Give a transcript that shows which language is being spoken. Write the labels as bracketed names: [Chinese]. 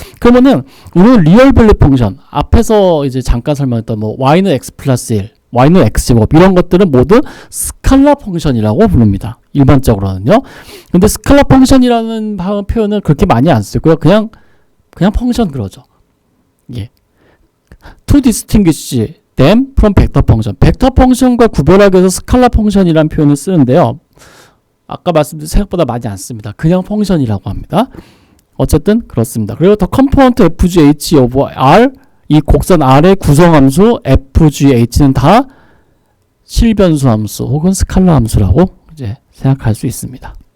[Korean] 그러면은 오늘 리얼 밸류 펑션 앞에서 이제 잠깐 설명했던 뭐 y는 x 플러스 1, y는 x제곱 이런 것들은 모두 스칼라 펑션이라고 부릅니다. 일반적으로는요. 근데 스칼라 펑션이라는 표현은 그렇게 많이 안 쓰고요. 그냥 펑션 그러죠. 예. [English] To distinguish them from 벡터 펑션. [Korean] 벡터 펑션과 구별하기 위해서 스칼라 펑션이라는 표현을 쓰는데요. 아까 말씀드린 생각보다 많이 안 씁니다. 그냥 펑션이라고 합니다. 어쨌든 그렇습니다. 그리고 더 컴포넌트 FGH over R 이 곡선 R의 구성함수 FGH는 다 실변수 함수 혹은 스칼라 함수라고 이제 생각할 수 있습니다.